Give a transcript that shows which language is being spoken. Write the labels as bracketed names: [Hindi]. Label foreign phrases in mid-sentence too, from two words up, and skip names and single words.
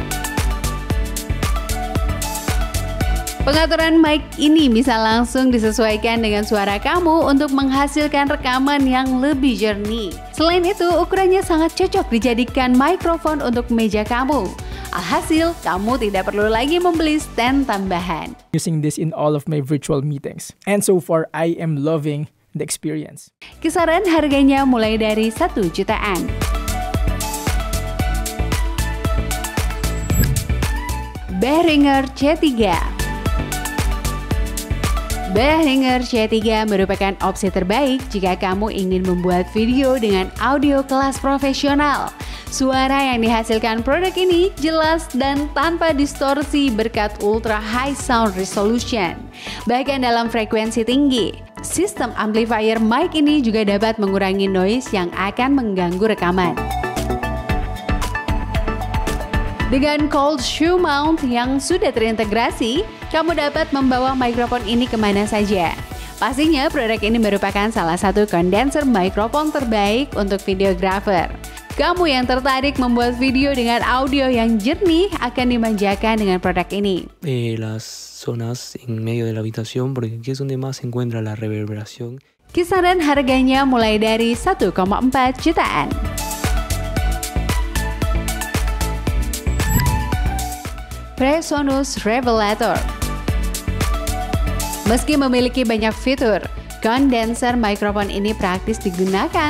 [Indonesian] Pengaturan mic ini bisa langsung disesuaikan dengan suara kamu untuk menghasilkan rekaman yang lebih jernih. Selain itu, ukurannya sangat cocok dijadikan mikrofon untuk meja kamu. Alhasil, kamu tidak perlu lagi membeli stand tambahan. [English] Using this in all of my virtual meetings. And so far, I am loving the experience. [Indonesian] Kisaran harganya mulai dari 1 jutaan. Behringer C3. Behringer C3 merupakan opsi terbaik jika kamu ingin membuat video dengan audio kelas profesional. Suara yang dihasilkan produk ini jelas dan tanpa distorsi berkat [English] ultra high sound resolution, [Indonesian] bahkan dalam frekuensi tinggi. Sistem amplifier mic ini juga dapat mengurangi noise yang akan mengganggu rekaman. Dengan [English] cold shoe mount [Indonesian] yang sudah terintegrasi, kamu dapat membawa mikrofon ini kemana saja. Pastinya produk ini merupakan salah satu kondenser mikrofon terbaik untuk videographer. Kamu yang tertarik membuat video dengan audio yang jernih akan dimanjakan dengan produk ini. [Spanish] Las zonas en medio de la habitación, porque aquí es donde más se encuentra la reverberación. [Indonesian] Kisaran harganya mulai dari 1,4 jutaan. Presonus Revelator. Meski memiliki banyak fitur, kondenser mikrofon ini praktis digunakan.